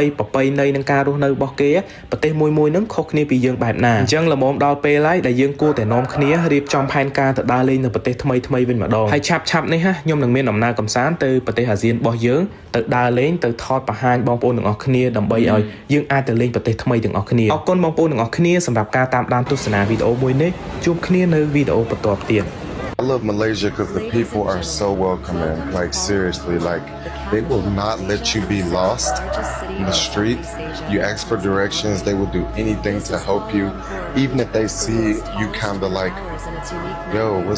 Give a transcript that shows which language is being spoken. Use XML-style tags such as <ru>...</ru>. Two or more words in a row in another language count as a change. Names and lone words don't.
<km>ប្រពៃណីនិងការរស់នៅរបស់គេប្រទេសមួយហ្នឹងខុសគ្នាពីយើងបែបណាអញ្ចឹងល្មមដល់ពេលហើយដែលយើងគួរតែនាំគ្នារៀបចំផែនការទៅដើរលេងនៅប្រទេសថ្មីវិញម្ដងហើយឆាប់នេះខ្ញុំនឹងមានដំណើរកម្សាន្តទៅប្រទេសអាស៊ានរបស់យើងទៅដើរលេងទៅថតបង្ហាញបងប្អូនទាំងអស់គ្នាដើម្បីឲ្យយើងអាចទៅលេងប្រទេសថ្មីទាំងអស់គ្នាអរគុណបងប្អូនទាំងអស់គ្នាសម្រាប់ការតាមដានទស្សនាវីដេអូមួយនេះជួបគ្នានៅវីដេអូបន្តទៀត</km> <en>I love Malaysia because the people are so welcoming. Like seriously, like they will not let you be lost in the street. You ask for directions, they will do anything to help you. Even if they see you kind of like, yo, what?</en>